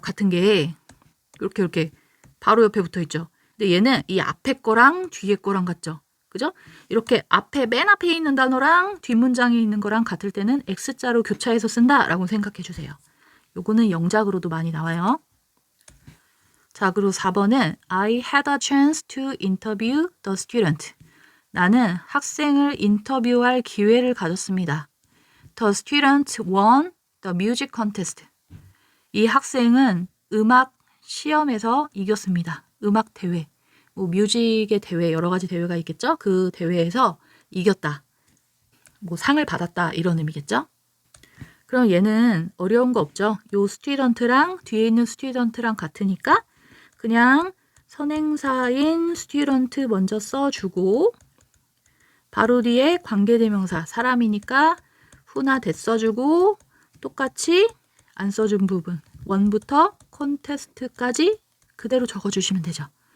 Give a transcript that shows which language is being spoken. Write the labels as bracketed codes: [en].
[ko] 같은 게 이렇게 바로 옆에 붙어 있죠. 근데 얘는 이 앞에 거랑 뒤에 거랑 같죠. 그죠? 이렇게 맨 앞에 있는 단어랑 뒷문장에 있는 거랑 같을 때는 X자로 교차해서 쓴다라고 생각해 주세요. 요거는 영작으로도 많이 나와요. 자, 그리고 4번은 [en] I had a chance to interview the student. [ko] 나는 학생을 인터뷰할 기회를 가졌습니다. [en] The student won the music contest. [ko] 이 학생은 음악 시험에서 이겼습니다. 음악 대회, 뭐 뮤직의 대회, 여러 가지 대회가 있겠죠? 그 대회에서 이겼다. 뭐 상을 받았다 이런 의미겠죠? 그럼 얘는 어려운 거 없죠? 요 스튜던트랑 뒤에 있는 스튜던트랑 같으니까 그냥 선행사인 스튜던트 먼저 써주고 바로 뒤에 관계대명사 사람이니까 who나 that 써주고 똑같이 안 써준 부분 1부터 콘테스트까지 그대로 적어주시면 되죠.